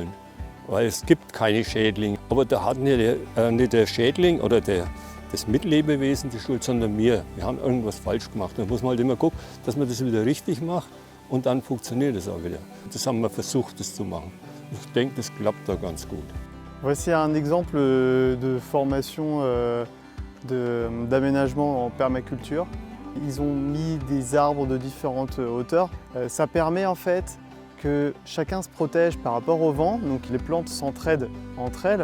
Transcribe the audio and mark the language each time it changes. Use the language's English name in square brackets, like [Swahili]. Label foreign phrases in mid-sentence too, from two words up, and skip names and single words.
[German] Weil es gibt keine Schädlinge. Aber da hat nicht der Schädling oder das Mitlebewesen die Schuld, sondern wir. Wir haben irgendwas falsch gemacht. Da muss man halt immer gucken, dass man das wieder richtig macht und dann funktioniert es auch wieder. Das haben wir versucht, das zu machen. Ich denke, das klappt da ganz gut. [French] Voici un exemple de formation d'aménagement en permaculture. Ils ont mis des arbres de différentes hauteurs. Ça permet en fait que chacun se protège par rapport au vent, donc les plantes s'entraident entre elles.